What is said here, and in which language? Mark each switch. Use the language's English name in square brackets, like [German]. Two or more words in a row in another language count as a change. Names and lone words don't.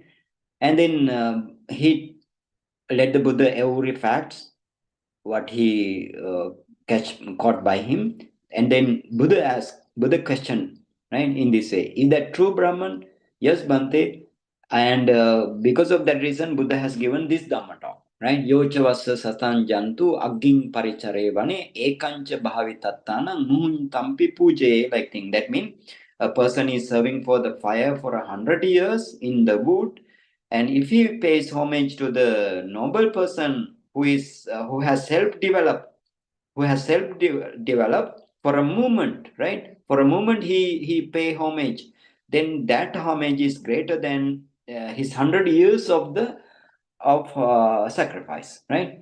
[English] And then he let the Buddha every facts what he caught by him, and then Buddha questioned, right, in this way, is that true Brahman? Yes, Bhante. And because of that reason, Buddha has given this Dhamma talk, right? [Pali] Yocha vassa satan jantu agging paricharevane ekancha bhavitatana muhuntampi puje, [English] like thing. That means a person is serving for the fire for 100 years in the wood, and if he pays homage to the noble person who has self-developed, for a moment, right? For a moment he pay homage, then that homage is greater than his 100 years of sacrifice, right?